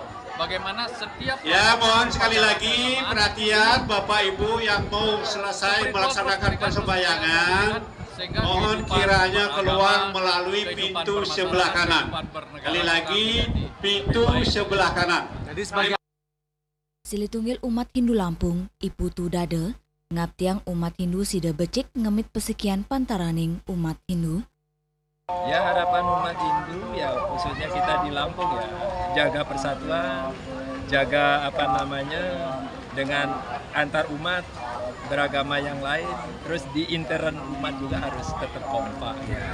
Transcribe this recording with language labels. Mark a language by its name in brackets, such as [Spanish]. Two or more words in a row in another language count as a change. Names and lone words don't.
[Indonesian] Bagaimana setiap mohon sekali lagi perhatian Bapak Ibu yang mau selesai melaksanakan persembahyangan, mohon kiranya keluar melalui pintu sebelah kanan. Sekali lagi, pintu sebelah kanan. [Balinese] Silitunggil umat Hindu Lampung, Ibu Tudade, ngaptiang umat Hindu sida becik ngemit pesikian pantaraning umat Hindu. [Indonesian] Ya, harapan umat Hindu ya khususnya kita di Lampung ya jaga persatuan, jaga dengan antar umat beragama yang lain, terus di intern umat juga harus tetap kompak ya.